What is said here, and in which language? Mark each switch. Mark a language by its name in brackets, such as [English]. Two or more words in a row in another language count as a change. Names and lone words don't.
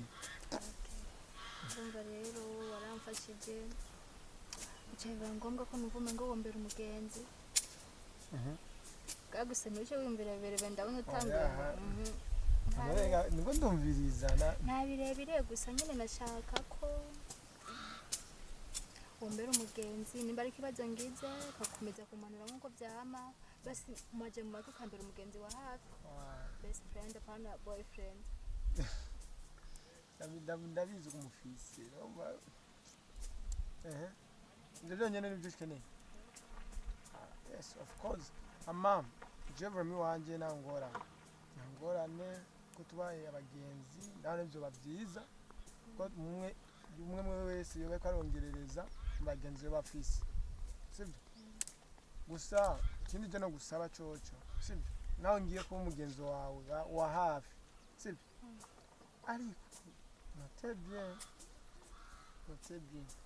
[Rundi] ndumva rero waramfashije bicaye ngombwa ko nuvume ngo wombera umugenzi kaguse n'icyo wimbere ndabona utangura nibwo ndumviriza nta birebire gusa nyine nashaka ko wombera umugenzi nimba ari ikibazo ngize kakomeza kumanura nk'uko byama basi umaje mu matwi ukambera umugenzi wa hafi [English] best friend [Rundi] apana boyfriend ndabizi kumufise ndivyo nyene nivyo ukeneye [English] yes of course [Rundi] mama jewe mi wanje nangorane ko tubaye abagenzi naho nivyo bavyiza ko umwe wese yobe ko arongerereza abagenzi be bafise sibyo gusa ikindi je no gusaba coco sibyo naho ngiye kuba umugenzi wawe wa hafi sibyo ariko [French] Très bien.